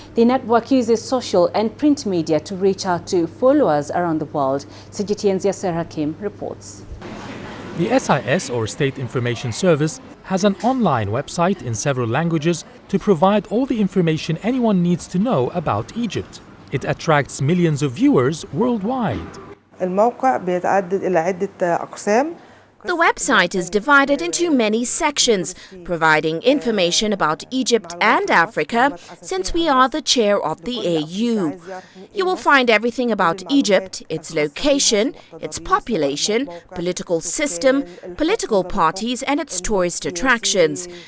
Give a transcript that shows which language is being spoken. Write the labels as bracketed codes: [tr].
[en] The network uses social and print media to reach out to followers around the world. CGTN's Yasser Hakim reports. The SIS, or State Information Service, has an online website in several languages to provide all the information anyone needs to know about Egypt. It attracts millions of viewers worldwide. [ar] الموقع بيتعدد إلى عدة أقسام [en] The website is divided into many sections, providing information about Egypt and Africa, since we are the chair of the AU. You will find everything about Egypt, its location, its population, political system, political parties, and its tourist attractions.